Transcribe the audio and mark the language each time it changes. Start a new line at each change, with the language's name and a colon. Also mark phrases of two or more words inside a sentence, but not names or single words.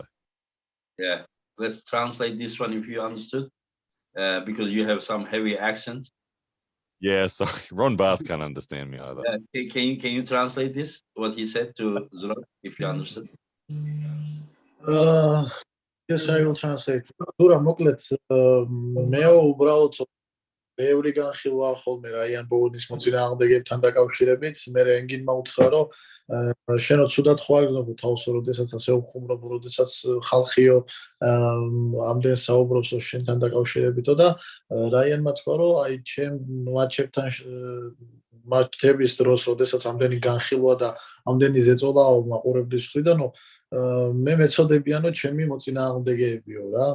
English: Yeah, let's translate this one if you understood, because you have some heavy accent. Yeah, sorry, Ron Barth can't understand me either. Can you translate this, what he said to Zurab, if you understood? Yes, I will translate. Zurab,
Georgian: მოკლედ მე უბრალოდ ბევრი განხილვა ხოლმე რაიან ბოუენის მოწინააღმდეგებთან დაკავშირებით. მე ენგინმა უთხრა, რომ შენო ცუდად ხო არ გზნობ თავსო, როდესაც ასე უხუმრობ, როდესაც ხალხიო ამდენ საუბრობს შენთან დაკავშირებითო და რაიანმა თქვა, რომ აი ჩემ მატჩებთან მატჩების დროს, როდესაც ამდენი განხილვა და ამდენი ზეწოლაო მაყურებლის მხრიდანო, მე მეწოდებიანო ჩემი მოწინააღმდეგეებიო რა.